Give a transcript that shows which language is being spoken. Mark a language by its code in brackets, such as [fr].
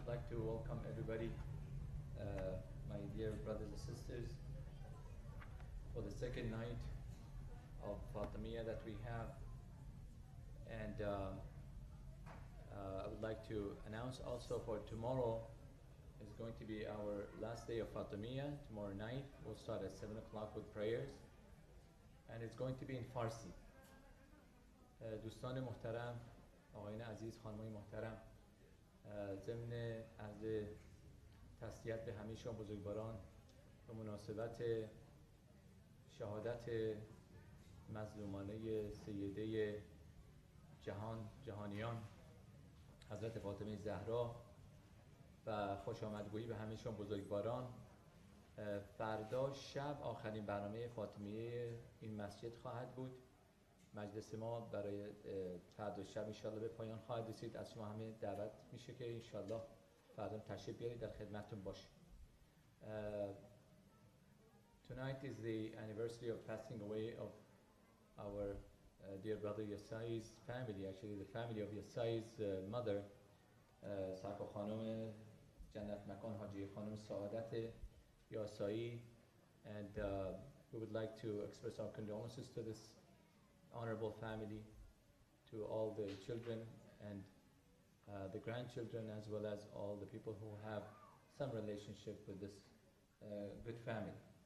[en] to welcome everybody, my dear brothers and sisters, for the second night of Fatimiyya that we have. And I would like to announce also for tomorrow is going to be our last day of Fatimiyya. Tomorrow night we'll start at 7 o'clock with prayers, and it's going to be in Farsi. [fa] دوستان محترم، آقایان عزیز، خانمای محترم، ضمن عرض تسلیت به همه شما بزرگواران به مناسبت شهادت مظلومانه سیده جهانیان حضرت فاطمه زهرا و خوش آمدگویی به همه شما بزرگواران. فردا شب آخرین برنامه فاطمیه این مسجد خواهد بود. مجلس ما برای فردا شب انشالله به پایان خواهد رسید. از شما همه دعوت میشه که انشالله فردا تشریف بیارید، در خدمتتون باشه. [en] Tonight is the anniversary of passing away of our dear brother Yasai's family, actually the family of Yasai's mother, [fa] سرکار خانم جنت مکان حاجی خانم [en] سعادت یاسایی, and we would like to express our condolences to this honorable family, to all the children and the grandchildren, as well as all the people who have some relationship with this good family.